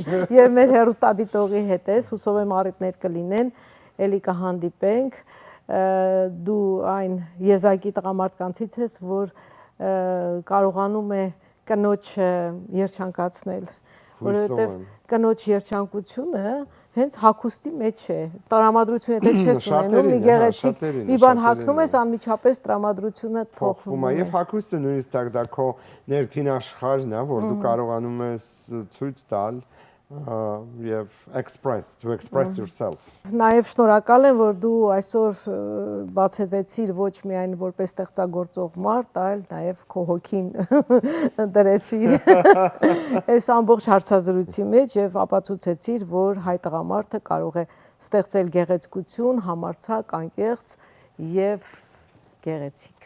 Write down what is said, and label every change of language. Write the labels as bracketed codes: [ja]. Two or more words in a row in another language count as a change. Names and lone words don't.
[hy] եւ մեր հեռուստադիտողի հետ ես, հուսով եմ առիթներ կլինեն, էլի կհանդիպենք, դու այն եզակի տղամարդկանցից ես, որ կարողանում է կնոջ երջանկացնել, որովհետեւ կնոջ երջանկությունը հենց հագուստի մեջ է, տրամադրությունը եթե չես ունենում, մի գեղեցիկ մի բան հագնում ես, անմիջապես տրամադրությունը փոխվում է։ Եվ հագուստը նույնիսկ դա քո ներքին աշխարհն է, որ դու կարողանում ես ցույց տալ եւ [en] to express yourself։ [hy] Նաեւ շնորհակալ եմ, որ դու այսօր բացեցիր ոչ միայն որպես ստեղծագործող մարդ, այլ նաեւ քո հոգին դրեցիր այս ամբողջ հարցազրույցի մեջ եւ ապացուցեցիր, որ հայ տղամարդը կարող է ստեղծել գեղեցկություն, համարձակ, անկեղծ եւ գեղեցիկ։